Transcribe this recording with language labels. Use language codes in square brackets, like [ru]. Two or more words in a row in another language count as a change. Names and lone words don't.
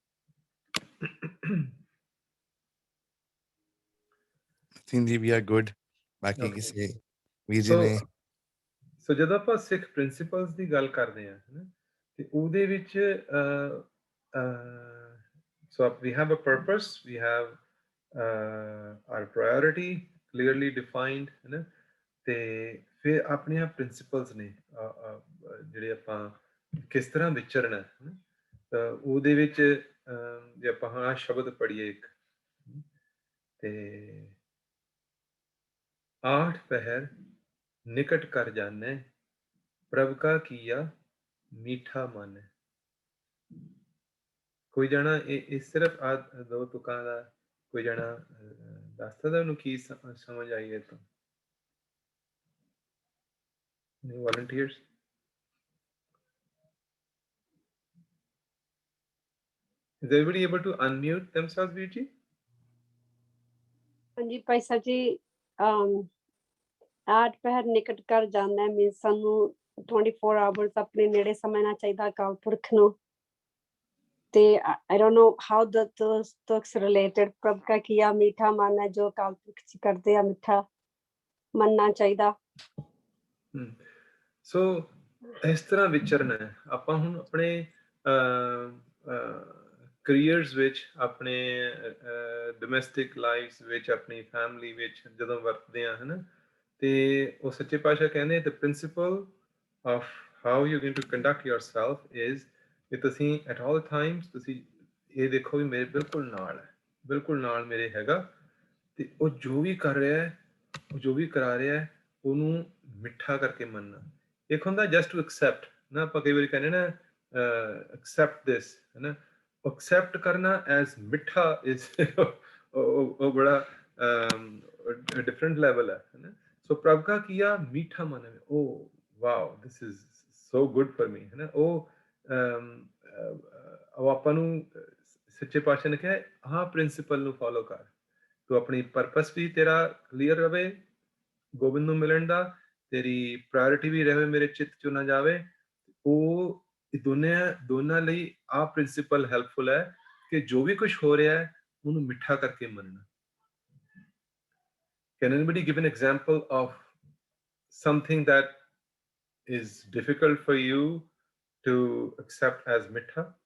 [en] I think we are good. [pa] ਬਾਕੀ [en] Okay. [pa] ਕਿਸੇ ਵੀਰ ਜੀ ਨੇ ਸੋ ਜਦੋਂ ਆਪਾਂ ਸਿੱਖ ਪ੍ਰਿੰਸੀਪਲਸ ਦੀ ਗੱਲ ਕਰਦੇ ਹਾਂ ਹੈ ਨਾ ਤੇ ਉਹਦੇ ਵਿੱਚ [en] so we have a purpose we have our priority clearly defined [pa] ਹੈ ਨਾ ਤੇ ਫਿਰ ਆਪਣੀਆਂ ਪ੍ਰਿੰਸੀਪਲਸ ਨੇ ਜਿਹੜੇ ਆਪਾਂ ਕਿਸ ਤਰ੍ਹਾਂ ਵਿਚਰਨਾ ਹੈ ਨਾ ਤਾਂ ਉਹਦੇ ਵਿੱਚ ਜੇ ਆਪਾਂ ਹਾਂ ਸ਼ਬਦ ਪੜ੍ਹੀਏ ਇੱਕ ਤੇ ਆਠ ਪਹਰ ਨਿਕਟ ਕਰ ਜਾਨੈ ਪ੍ਰਭ ਕਾ ਕੀਆ ਮੀਠਾ ਮਾਨੈ ਕੋਈ ਜਣਾ ਇਸ ਸਿਰਫ ਦੋ ਤੁਕਾਂ ਦਾ ਕੋਈ ਜਣਾ ਦੱਸ ਸਕਦਾ ਉਨ੍ਹਾਂ ਕੀ ਸਮਝ ਆਈ ਹੈ ਤਾਂ [en] any volunteers is everybody able to unmute themselves [pa] Virji ਹਾਂਜੀ ਭਾਈ ਸਾਹਿਬ ਜੀ ਆਠ ਪਹਿਰ ਨਿਕਟ ਕਰ ਜਾਂਦਾ ਹੈ ਮੀਨਸ ਸਾਨੂੰ 24 ਆਵਰਸ ਆਪਣੇ ਨੇੜੇ ਸਮਝਣਾ ਚਾਹੀਦਾ ਅਕਾਲ ਪੁਰਖ ਨੂੰ ਤੇ [en] I don't know how those talks related [pa] ਪ੍ਰਭ ਕਾ ਕੀਆ ਮੀਠਾ ਮਨ ਹੈ ਜੋ ਅਕਾਲ ਪੁਰਖ ਚ ਕਰਦੇ ਆ ਮਿੱਠਾ ਮੰਨਣਾ ਚਾਹੀਦਾ ਸੋ ਇਸ ਤਰ੍ਹਾਂ ਵਿਚਰਨਾ ਹੈ ਆਪਾਂ ਹੁਣ ਆਪਣੇ ਕਰੀਅਰਸ ਵਿੱਚ ਆਪਣੇ [en] domestic lifes [pa] ਵਿੱਚ ਆਪਣੀ ਫੈਮਿਲੀ ਵਿੱਚ ਜਦੋਂ ਵਰਤਦੇ ਆ ਹਨਾ ਤੇ ਉਹ ਸੱਚੇ ਪਾਤਸ਼ਾਹ ਕਹਿੰਦੇ the [en] principle of how you're going to conduct yourself is [pa] ਕਿ ਤੁਸੀਂ [en] at all times [pa] ਤੁਸੀਂ ਇਹ ਦੇਖੋ ਵੀ ਮੇਰੇ ਬਿਲਕੁਲ ਨਾਲ ਮੇਰੇ ਹੈਗਾ ਤੇ ਉਹ ਜੋ ਵੀ ਕਰ ਰਿਹਾ ਹੈ ਉਹ ਜੋ ਵੀ ਕਰਾ ਰਿਹਾ ਹੈ ਉਹਨੂੰ ਮਿੱਠਾ ਕਰਕੇ ਮੰਨਣਾ ਇੱਕ ਹੁੰਦਾ [en] just to accept [pa] ਨਾ ਆਪਾਂ ਕਈ ਵਾਰੀ ਕਹਿੰਦੇ ਨਾ [en] accept this [pa] ਹੈ ਨਾ accept करना as मिठा is बड़ा [en] different level [pa] ਹੈ ਨਾ so ਪ੍ਰਭ ਕਾ ਕੀਆ ਮੀਠਾ ਮਨ ਮੇਂ [en] oh wow this is so good for me [pa] ਹੈ ਨਾ ਉਹ ਆਪਾਂ ਨੂੰ ਸੱਚੇ ਪਾਤਸ਼ਾਹ ਨੇ ਕਿਹਾ ਹਾਂ ਪ੍ਰਿੰਸੀਪਲ ਨੂੰ ਫੋਲੋ ਕਰ ਤੂੰ ਆਪਣੀ ਪਰਪਸ ਵੀ ਤੇਰਾ ਕਲੀਅਰ ਰਵੇ ਗੋਬਿੰਦ ਨੂੰ ਮਿਲਣ ਦਾ ਤੇਰੀ ਪ੍ਰਾਇੋਰਟੀ ਵੀ ਰਹੇ ਮੇਰੇ ਚਿੱਤ ਚੋਂ ਨਾ ਜਾਵੇ ਉਹ ਦੋਨਾਂ ਲਈ ਆਹ [en] principle helpful [pa] ਹੈ ਕਿ ਜੋ ਵੀ ਕੁਝ ਹੋ ਰਿਹਾ ਹੈ ਉਹਨੂੰ ਮਿੱਠਾ ਕਰਕੇ ਮੰਨਣਾ [en] Can anybody give an example of something that is difficult for you to accept as [pa] ਮਿੱਠਾ